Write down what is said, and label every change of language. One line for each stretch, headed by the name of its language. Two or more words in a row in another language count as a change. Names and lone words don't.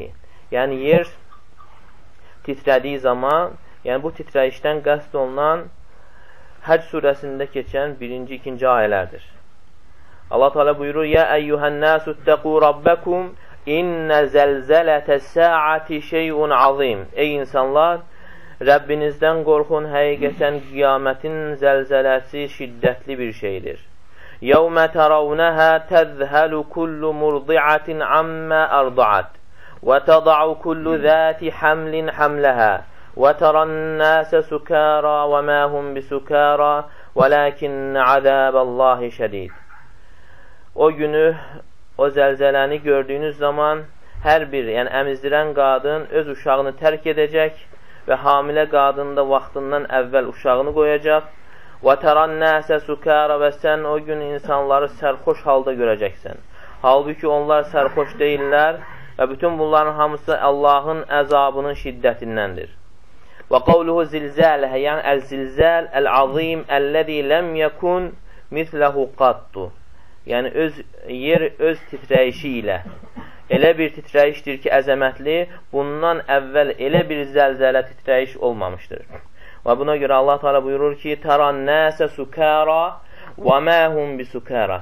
Azerbaijani: Yəni, yer titrədiyi zaman, yəni bu titrəyişdən qəsd olunan Həcc surəsində keçən 1-ci, 2-ci ayələrdir. Allah Teala buyurur,
Arabic: يا أيها الناس اتقوا ربكم إن زلزلة الساعة شيء عظيم.
Azerbaijani: Ey insanlar, Rəbbinizdən qorxun, həqiqətən qiyamətin zəlzələsi şiddətli bir şeydir.
Arabic: يَوْمَ تَرَوْنَهَا تَذْهَلُ كُلُّ مُرْضِعَةٍ عَمَّا أَرْضَعَتْ وَتَضَعُ كُلُّ ذَاتِ حَمْلٍ حَمْلَهَا وَتَرَى النَّاسَ سُكَارَى وَمَا هُمْ بِسُكَارَى وَلَكِنَّ عَذَابَ اللّٰهِ شَدِيدٌ.
Azerbaijani: O günü, o zəlzələni gördüyünüz zaman hər bir, yəni əmizdirən qadın öz uşağını tərk edəcək və hamilə qadın da vaxtından əvvəl uşağını qoyacaq.
Arabic: وَتَرَى النَّاسَ سُكَارَ,
Azerbaijani: və sən o gün insanları sərxoş halda görəcəksən. Halbuki onlar sərxoş deyirlər və bütün bunların hamısı Allahın əzabının şiddətindəndir.
Arabic: وَقَوْلُهُ زِلْزَالَهَ, yəni الزلزال العظيم الذي لم يكن مثله قط.
Azerbaijani: Yəni, yer öz titrəyişi ilə elə bir titrəyişdir ki, əzəmətli, bundan əvvəl elə bir zəlzələ titrəyiş olmamışdır. Və buna görə Allah Teala buyurur ki,
Arabic: ترى الناس سكارى وما هم بسكارى.